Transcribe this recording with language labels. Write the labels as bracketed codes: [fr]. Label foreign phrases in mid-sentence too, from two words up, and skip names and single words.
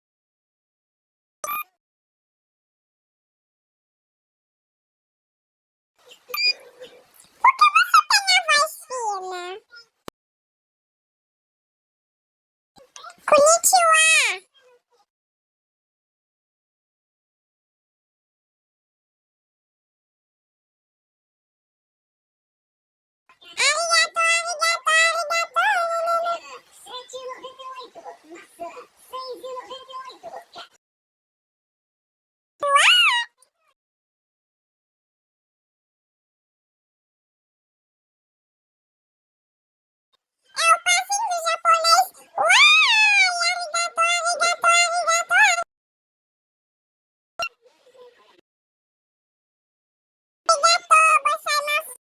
[pt] Por que você tem a voz fina? Konnichiwa. [ja] ありがとう、ありがとう、ありがとう. [pt] 7,98. 6,98. É o passinho do japonês. Uai, [ja] ありがとう、ありがとう、ありがとう. ありがとう、ございます.